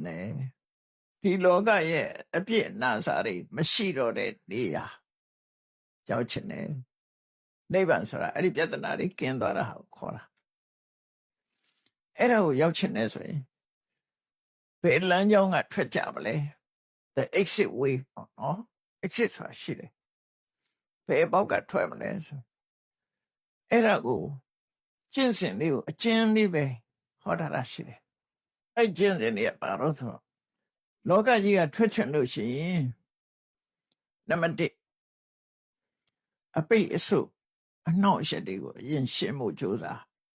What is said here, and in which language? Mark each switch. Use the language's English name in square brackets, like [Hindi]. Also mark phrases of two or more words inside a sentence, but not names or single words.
[Burmese] နဲ့ဒီလောကရဲ့အပြစ်အနာစာတွေမရှိတော့တဲ့နေရာရောက်ခြင်းနဲ့နိဗ္ဗာန်ဆိုတာအဲ့ဒီပြဿနာတွေကင်းသွားတာ ဟာခေါ်တာအဲ့ဒါကိုရောက်ခြင်းနဲ့ဆိုရင်ဘယ်လမ်းကြောင်းကထွက်ကြမလဲ [English] the exit [Burmese] way နော် exit ဆိုတာရှိတယ်ဘယ်ပေါက်ကထွက်မလဲဆိုအဲ့ဒါကိုကျင့်စဉ်လေးကိုအကျဉ်းလေးပဲဟောတာရှိတယ်အဲ့ကျင့်စဉ်လေးကဘာလို့ဆိုလောကကြီးကထွက်ချင်လို့ရှိရင်နံပါတ်1အပိတ်အဆုပ်အနှောင့်အယှက်တွေကိုအရင်ရှင်းဖို့ကြိုးစား